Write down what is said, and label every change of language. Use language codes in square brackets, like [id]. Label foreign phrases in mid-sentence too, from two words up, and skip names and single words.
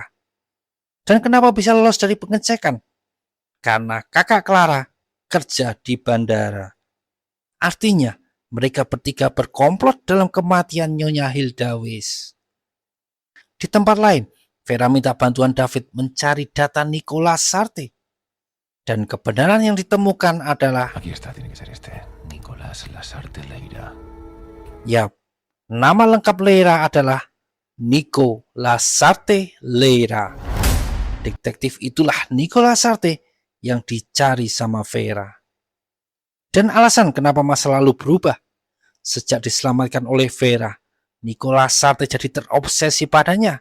[id] Dan kenapa bisa lolos dari pengecekan? Karena kakak Clara kerja di bandara. Artinya, mereka bertiga berkomplot dalam kematian Nyonya Hilda Weiss. Di tempat lain, Vera minta bantuan David mencari data Nicolas Sarte. Dan kebenaran yang ditemukan adalah [es] Aquí está, tiene que ser este. Nicolas Lasarte Leira. [id] Yap, nama lengkap Leira adalah Nico Lasarte Leira. Detektif itulah Nicolas Sarte yang dicari sama Vera. Dan alasan kenapa masa lalu berubah. Sejak diselamatkan oleh Vera, Nicolas Sarte jadi terobsesi padanya.